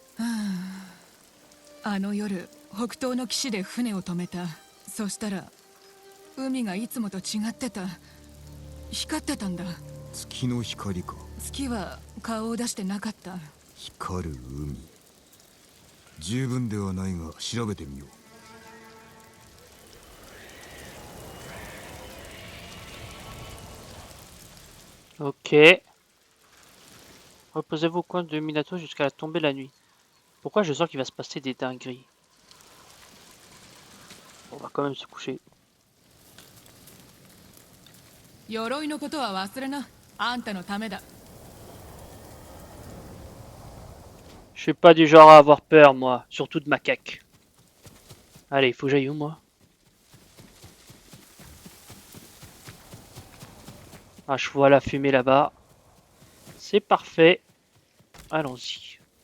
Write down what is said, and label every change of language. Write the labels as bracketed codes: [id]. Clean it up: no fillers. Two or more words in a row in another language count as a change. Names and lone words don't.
[ja] あの夜、北東の岸で船を止めた。そしたら海がいつもと違ってた。光ってたんだ。月の光か。月は顔を出してなかった。光る海。十分ではないが調べてみよう。 [fr] Ok. Reposez-vous au coin de Minato jusqu'à la tombée de la nuit. Pourquoi je sens qu'il va se passer des dingueries? On va quand même se coucher. [ja] 鎧のことは忘れな。あんたのためだ。 [fr] Je suis pas du genre à avoir peur, moi. Surtout de macaques. Allez, il faut que j'aille où, moi? Ah, je vois la fumée là-bas. C'est parfait. Allons-y.